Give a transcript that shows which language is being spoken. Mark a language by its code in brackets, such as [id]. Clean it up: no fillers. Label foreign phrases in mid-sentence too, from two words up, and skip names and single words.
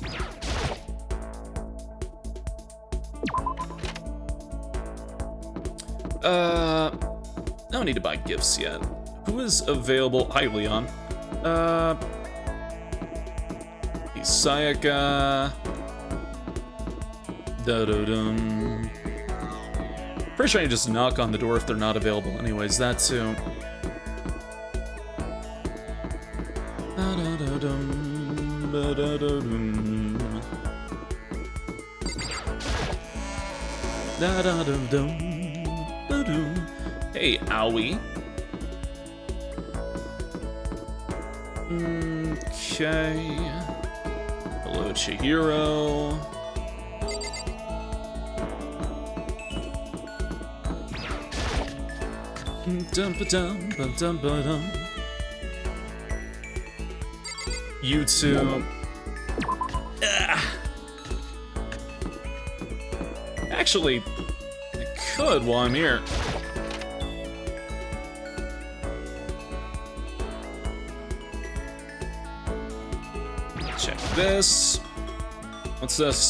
[en] I don't need to buy gifts yet. Who is available? Hi, Leon. Sayaka. Da-da-dum. Pretty sure I can just knock on the door if they're not available. Anyways, that too. Da-da-da-dum. Da-da-da-dum. Da-da-dum-dum. Da-dum. Hey, Owie. Okay. Hello, Chihiro. Dum-ba-dum-ba-dum-ba-dum. You two. Actually, I could while I'm here. Check this. What's this?